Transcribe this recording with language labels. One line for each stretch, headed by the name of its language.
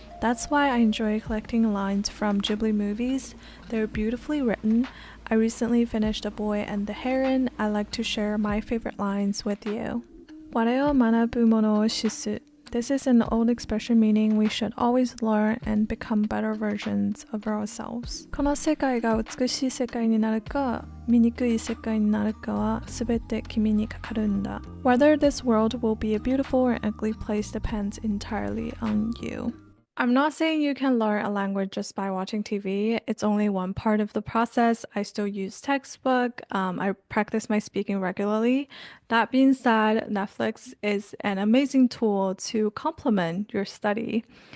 English: That's why I enjoy collecting lines from Ghibli movies. They're beautifully written. I recently finished A Boy and the Heron. I like to share my favorite lines with you.
Japanese: Wareo manabu mono o shisu.
English: This is an old expression meaning we should always learn and become better versions of ourselves.
Japanese: この世界が美しい世界になるか、醜い世界になるかはすべて君にかかるんだ.
English: Whether this world will be a beautiful or ugly place depends entirely on you. I'm not saying you can learn a language just by watching TV. It's only one part of the process. I still use textbook. I practice my speaking regularly. That being said, Netflix is an amazing tool to complement your study.